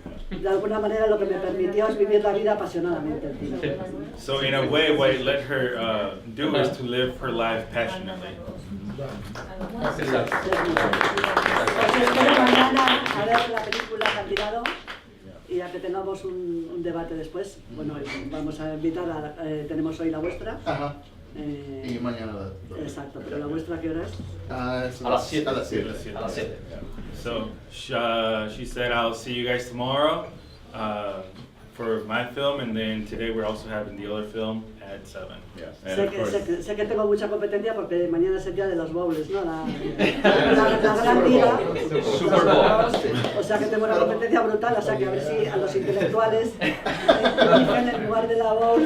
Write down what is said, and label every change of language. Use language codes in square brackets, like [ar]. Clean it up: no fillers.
[es] De alguna manera lo que me permitió es vivir la vida apasionadamente. [en] So in a way, what it let her do is to live her life passionately. [es] Entonces, espero mañana a ver la película que han tirado y ya que tengamos un debate después. Bueno, vamos a invitar tenemos hoy la vuestra. Ajá. Y mañana Exacto, pero la vuestra, ¿a qué hora es? Es A las 7. A las 7. A las 7. [en] So she said, I'll see you guys tomorrow for my film, and then today we're also having the other film at 7. Yes. And of course, [es] Sé que tengo mucha competencia porque mañana es el día de los bowls, ¿no? La gran liga. [en] Super Bowl. [es] O sea que tengo una competencia brutal, o sea que a ver si a los intelectuales eligen en lugar de la bowl.